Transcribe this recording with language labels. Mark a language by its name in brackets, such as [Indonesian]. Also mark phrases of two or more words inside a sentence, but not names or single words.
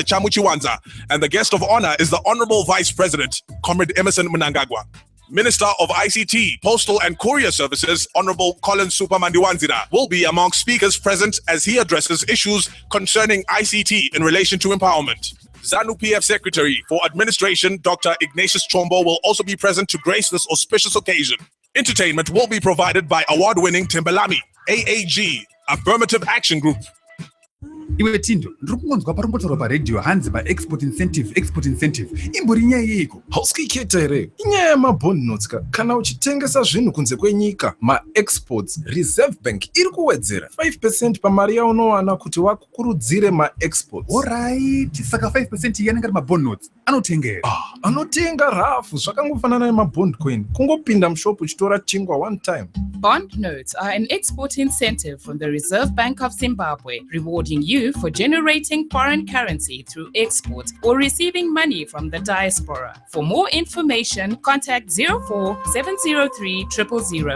[English] Chamuchiwanza, and the guest of honor is the Honorable Vice President, Comrade Emerson Mnangagwa. Minister of ICT, Postal and Courier Services, Honorable Colin Supermandiwanzira, will be among speakers present as he addresses issues concerning ICT in relation to empowerment. ZANU-PF Secretary for Administration, Dr. Ignatius Chombo, will also be present to grace this auspicious occasion. Entertainment will be provided by award-winning Timbelami, AAG, Affirmative Action Group. [Shona] Iwe Tindo, ndirikungonzwa parombotaurwa paredhiyo hanzi [English] export incentive [Shona] imbori nyaya yeiko? Hausikiketa here inyaya yemabond notes ka kana uchitengesa zvinhu kunze kwenyika ma-exports Reserve Bank iri kuwedzera 5% pamari yaunowana kuti wakukurudzire ma-exports. Alright, saka 5% yanenge ari mabond notes anotenga here? Anotenga rafu zvakangofanana nemabond coin, kungopinda mushopu uchitora chingwa [English] one time. Bond notes are an export incentive from the Reserve Bank of Zimbabwe, rewarding you for generating foreign currency through export or receiving money from the diaspora. For more information, contact 04-703 000.